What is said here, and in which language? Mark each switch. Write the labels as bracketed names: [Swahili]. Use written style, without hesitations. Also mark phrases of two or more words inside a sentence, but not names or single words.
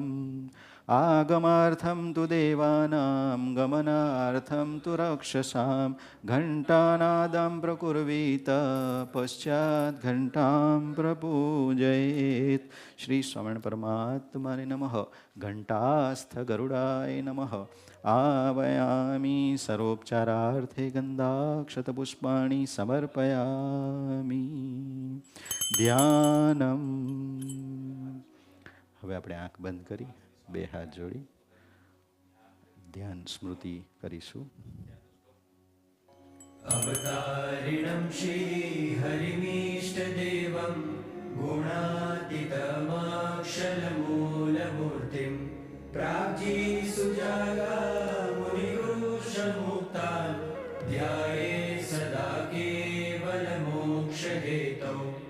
[Sanskrit] આગમાર્થમ તુ દેવાનાં ગમનાર્થમ તુ રક્ષસાં ઘંટાનાદં પ્રકુર્વીત પશ્ચાત ઘંટાં પ્રપૂજયેત. [Gujarati] શ્રી સ્વામિનારાયણ પરમાત્માને નમઃ. [Sanskrit] ઘંટાસ્થ ગરુડાય નમઃ. आवयामि सर्वोपचारार्थे गंधाक्षत पुष्पाणि समर्पयामि. ધ્યાનમ. [Gujarati] હવે આપણે આંખ બંધ કરી બે હાથ જોડી ધ્યાન સ્મૃતિ કરીશું. [Sanskrit] અવતારિણં શ્રી હરિમીષ્ટદેવં ગુણાતીતમક્ષરમૂલમૂર્તિં પ્રાજી સુજાગા મુનિગુરુષમુક્તાન ધ્યાયે સદા કેવલમોક્ષહેતૌ